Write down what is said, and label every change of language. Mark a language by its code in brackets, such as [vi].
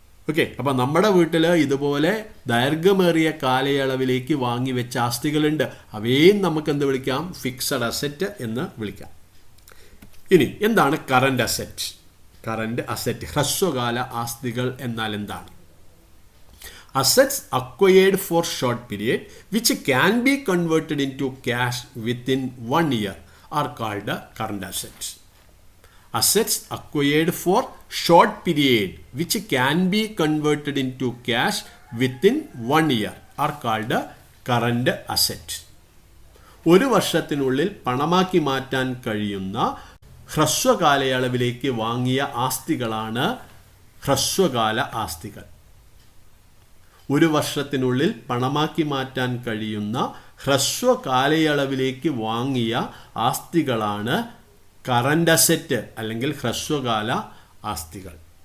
[ml] Okay, അപ്പോൾ നമ്മുടെ വീട്ടിൽ ഇതുപോലെ ദൈർഘ്യമേറിയ കാലയളവിലേക്ക് വാങ്ങിവെച്ച ആസ്തികളുണ്ട്. അവയും നമുക്ക് എന്ത് വിളിക്കാം? ഫിക്സഡ് അസറ്റ് എന്ന് വിളിക്കാം. ഇനി എന്താണ് കറണ്ട് അസറ്റ്? കറണ്ട് അസറ്റ്, ഹ്രസ്വകാല ആസ്തികൾ എന്നാൽ എന്താണ്? [en] Assets acquired for short period which can be converted into cash within 1 year are called current assets. Assets acquired for short period which can be converted into cash within 1 year are called current asset. [ml] ഒരു വർഷത്തിനുള്ളിൽ പണമാക്കി മാറ്റാൻ കഴിയുന്ന ഹ്രസ്വകാലയളവിലേക്ക് വാങ്ങിയ ആസ്തികളാണ് ഹ്രസ്വകാല ആസ്തികൾ. ഒരു വർഷത്തിനുള്ളിൽ പണമാക്കി മാറ്റാൻ കഴിയുന്ന ഹ്രസ്വകാലയളവിലേക്ക് വാങ്ങിയ ആസ്തികളാണ് കറണ്ട് അസറ്റ് അല്ലെങ്കിൽ ഹ്രസ്വകാല ആസ്തികൾ.